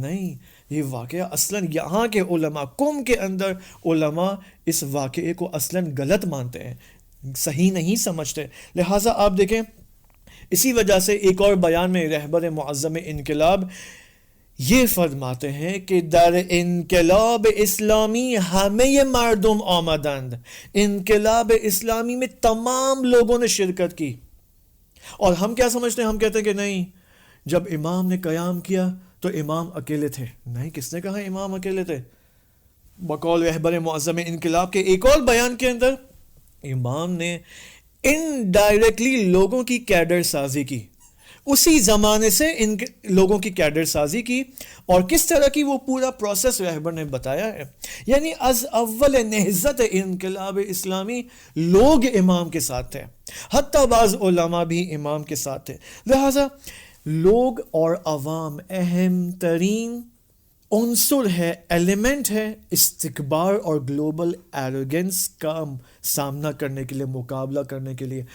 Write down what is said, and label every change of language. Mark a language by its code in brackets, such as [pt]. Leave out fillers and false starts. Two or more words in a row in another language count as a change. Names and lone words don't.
[ur] نہیں، یہ واقعہ اصلاً یہاں کے علماء، قوم کے اندر علماء اس واقعے کو اصلاً غلط مانتے ہیں، صحیح نہیں سمجھتے. لہٰذا آپ دیکھیں اسی وجہ سے ایک اور بیان میں رہبر معظم انقلاب یہ فرماتے ہیں کہ [fa] در انقلاب اسلامی همه مردم آمدند، [ur] انقلاب اسلامی میں تمام لوگوں نے شرکت کی. اور ہم کیا سمجھتے ہیں؟ ہم کہتے ہیں کہ نہیں، جب امام نے قیام کیا تو امام اکیلے تھے. نہیں، کس نے کہا امام اکیلے تھے؟ بقول رہبر معظم انقلاب کے ایک اور بیان کے اندر امام نے انڈائریکٹلی لوگوں کی کیڈر سازی کی، اسی زمانے سے ان لوگوں کی کیڈر سازی کی. اور کس طرح کی وہ پورا پروسیس رہبر نے بتایا ہے. یعنی [fa] از اول نہضت انقلاب اسلامی [ur] لوگ امام کے ساتھ تھے، حتیٰ بعض علماء بھی امام کے ساتھ تھے. لہٰذا لوگ اور عوام اہم ترین عنصر ہے، ایلیمنٹ ہے استکبار اور [en] global arrogance [ur] کا سامنا کرنے کے لیے، مقابلہ کرنے کے لیے.